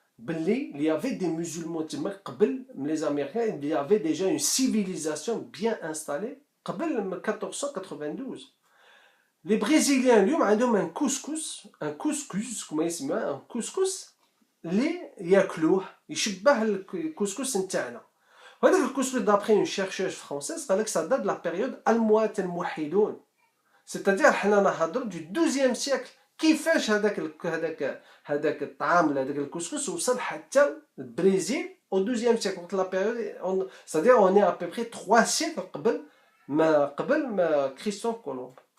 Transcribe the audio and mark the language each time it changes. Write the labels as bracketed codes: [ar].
[fr] Il y avait des musulmans les Américains, il y avait déjà une civilisation bien installée [ar] قبل [fr] 1492. Les Brésiliens [ar] اليوم عندهم [fr] un couscous [ar] كما يسمى [fr] un couscous [ar] اللي ياكلوه يشبه الكسكس نتاعنا. وهذاك الكسكس [fr] d'après une chercheuse française [ar] قال لك [fr] ça date de la période [ar] الأموات الموحدون. [fr] c'est-à-dire [ar] حنا نهضروا [fr] du 12e siècle. [ar] كيفاش هذاك الطعام هذاك الكسكس وصل حتى البرازيل [fr] au 12e siècle [ar] وقت [fr] la période c'est-à-dire on est à peu près 3 siècles [ar] قبل ما كريستوف كولومب.